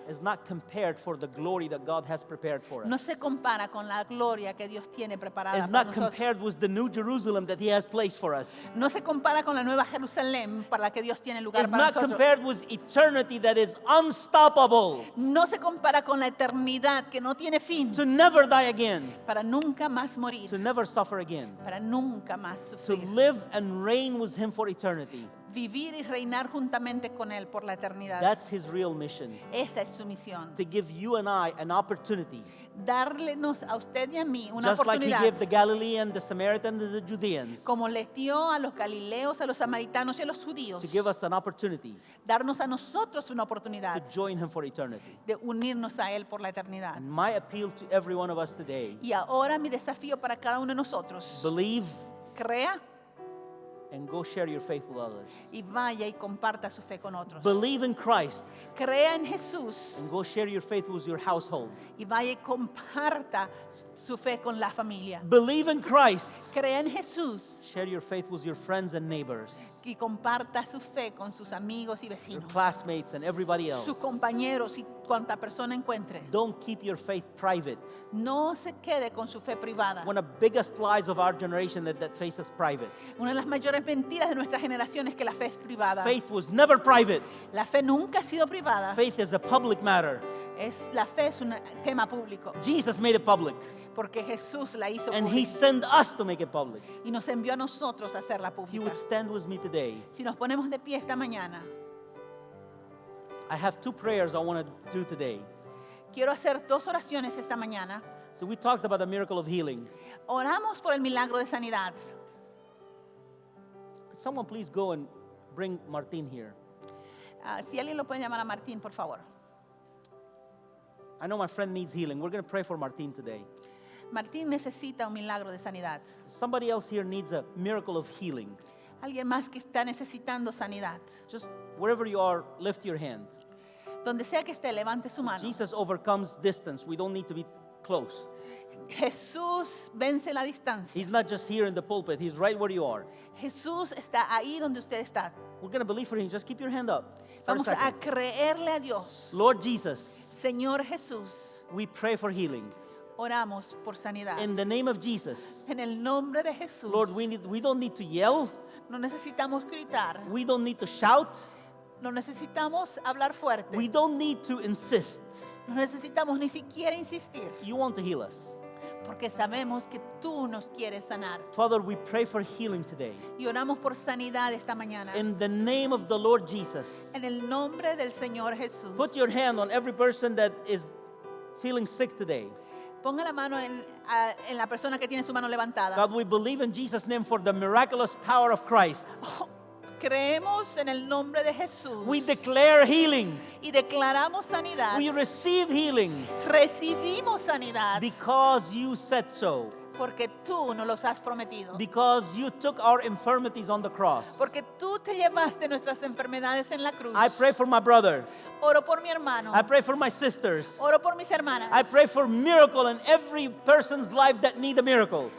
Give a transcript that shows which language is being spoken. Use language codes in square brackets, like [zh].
[en] Is not compared for the glory that God has prepared for us. [es] No se compara con la gloria que Dios tiene preparada [en] It's [es] para [en] not [es] nosotros. [en] compared with the new Jerusalem that He has placed for us. [es] No se compara con la nueva Jerusalén para la que Dios tiene lugar [en] It's [es] para [en] not [es] nosotros. [en] compared with eternity that is unstoppable, [es] No se compara con la eternidad que no tiene fin, [en] to never die again, [es] para nunca más morir, [en] to never suffer again, [es] para nunca más [en] to [es] sufrir. [en] live and reign with Him for eternity. [es] Vivir y reinar juntamente con Él por la eternidad. [en] That's His real mission, [es] Esa es su misión. [en] to give you and I an opportunity, [es] Darlenos a usted y a mí una [en] just like He [es] oportunidad, [en] gave the Galilean, the Samaritan, and the Judeans, [es] como les dio a los galileos, a los samaritanos y a los judíos, [en] to give us an opportunity [es] darnos a nosotros una [en] to [es] oportunidad [en] join Him for eternity. [es] de unirnos a Él por la eternidad. [en] And my appeal to every one of us today, [es] Y ahora mi desafío para cada uno de nosotros, [en] believe [es] crea [en] and go share your faith with others. [es] y vaya y comparta su fe con otros. [en] Believe in Christ [es] Crea en Jesús [en] and go share your faith with your household. [es] y vaya y comparta su fe con la familia. [en] Believe in Christ. [es] Crea en Jesús [en] Share your faith with your friends and neighbors, [es] y comparta su fe con sus amigos y [en] your [es] vecinos, [en] classmates and everybody else. [es] sus compañeros y cuanta persona encuentre. [en] Don't keep your faith private. [es] No se quede con su fe privada. [en] One of the biggest lies of our generation that faith is private. [es] Una de las mayores mentiras de nuestra generación es que la fe es privada. [en] Faith was never private. [es] La fe nunca ha sido privada. [en] Faith is a public matter. [es] La fe es un tema público [en] Jesus made it public, [es] porque Jesús la hizo [en] and He [es] pública [en] sent us to make it public. [es] y nos envió a nosotros a hacerla [en] If you [es] pública. [en] would stand with me today, [es] Si nos ponemos de pie esta mañana, [en] I have two prayers I want to do today. [es] quiero hacer dos oraciones esta mañana. [en] So we talked about the miracle of healing. [es] Oramos por el milagro de sanidad. [en] Could someone please go and bring Martin here? [es] Si alguien lo puede llamar a Martín, por favor. [en] I know my friend needs healing. We're going to pray for Martin today. [es] Martín necesita un milagro de sanidad. [en] Somebody else here needs a miracle of healing. [es] Alguien más que está necesitando sanidad. [en] Just wherever you are, lift your hand. [es] Donde sea que esté, levante su mano. [en] Jesus overcomes distance. We don't need to be close. [es] Jesús vence la distancia. [en] He's not just here in the pulpit. He's right where you are. [es] Jesús está ahí donde usted está. [en] We're going to believe for him. Just keep your hand up. For a [es] Vamos a [en] second. [es] creerle a Dios. [en] Lord Jesus, [es] Señor Jesús, [en] we pray for healing. [es] oramos por sanidad. [en] In the name of Jesus. [es] En el nombre de Jesús. [en] Lord, we don't need to yell. [es] No necesitamos gritar. [en] We don't need to shout. [es] No necesitamos hablar fuerte. [en] We don't need to insist. [es] No necesitamos ni siquiera insistir. [en] You want to heal us. [es] Porque sabemos que tú nos quieres sanar. [en] Father, we pray for healing today. [es] Y oramos por sanidad esta mañana. [en] In the name of the Lord Jesus. [es] En el nombre del Señor Jesús. [en] Put your hand on every person that is feeling sick today. [es] Ponga la mano en la persona que tiene su mano levantada. [en] God, we believe in Jesus' name for the miraculous power of Christ. [es] Creemos en el nombre de Jesús. [en] We declare healing. [es] Y declaramos sanidad. [en] We receive healing [es] Recibimos sanidad [en] because you said so. [es] porque tú nos los has prometido. [en] Because you took our infirmities on the cross. [es] Porque tú te llevaste nuestras enfermedades en la cruz. [en] I pray for my brother. [es] Oro por mi hermano. [en] I pray for my sisters. [es] Oro por mis hermanas. [en] I pray for miracle in every person's life that need a miracle.